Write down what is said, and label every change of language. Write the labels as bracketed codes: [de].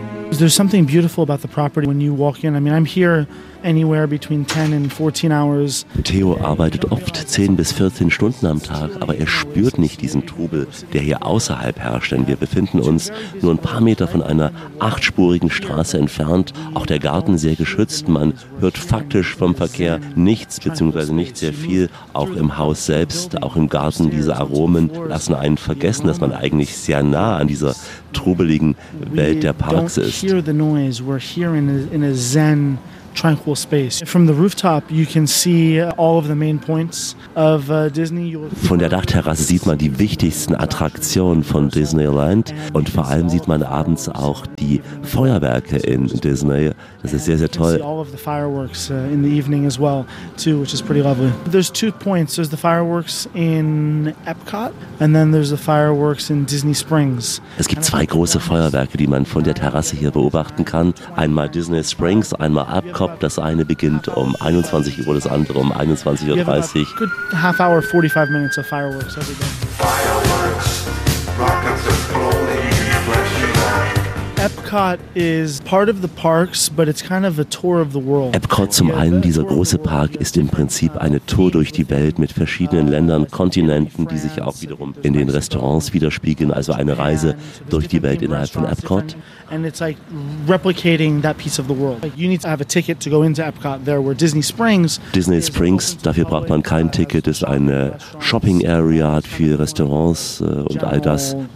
[en] There's something beautiful about the property when you walk in. I mean, I'm here anywhere between 10 and 14 hours. [de] Theo arbeitet oft 10 bis 14 Stunden am Tag, aber er spürt nicht diesen Trubel, der hier außerhalb herrscht, denn wir befinden uns nur ein paar Meter von einer 8-spurigen Straße entfernt, auch der Garten sehr geschützt. Man hört faktisch vom Verkehr nichts, beziehungsweise nicht sehr viel, auch im Haus selbst, auch im Garten. Diese Aromen lassen einen vergessen, dass man eigentlich sehr nah an dieser trubeligen Welt der Parks ist. [en] Hear the noise. We're here in a zen tranquil space. From the rooftop you can see all of the main points of Disney. [de] Von der Dachterrasse sieht man die wichtigsten Attraktionen von Disneyland und vor allem sieht man abends auch die Feuerwerke in Disney. Das ist sehr, sehr toll. [en] See all of the fireworks in the evening as well too, which is pretty lovely. There's two points. There's the fireworks in Epcot and then there's the fireworks in Disney Springs. [de] Es gibt zwei große Feuerwerke, die man von der Terrasse hier beobachten kann. Einmal Disney Springs, einmal Epcot. Das eine beginnt um 21 Uhr, das andere um 21.30 Uhr. [en] Good half hour, 45 minutes of fireworks every day. Fireworks, rockets are floating, flashing. Epcot is part of the parks, but it's kind of a tour of the world. [de] Epcot, zum einen dieser große Park, ist im Prinzip eine Tour durch die Welt mit verschiedenen Ländern, Kontinenten, die sich auch wiederum in den Restaurants widerspiegeln, also eine Reise durch die Welt innerhalb von Epcot. [en] And it's like replicating that piece of the world. Like you need to have a ticket to go into Epcot there where Disney Springs. [de] Disney Springs, dafür braucht man kein Ticket, ist eine Shopping Area, hat viele Restaurants und all das.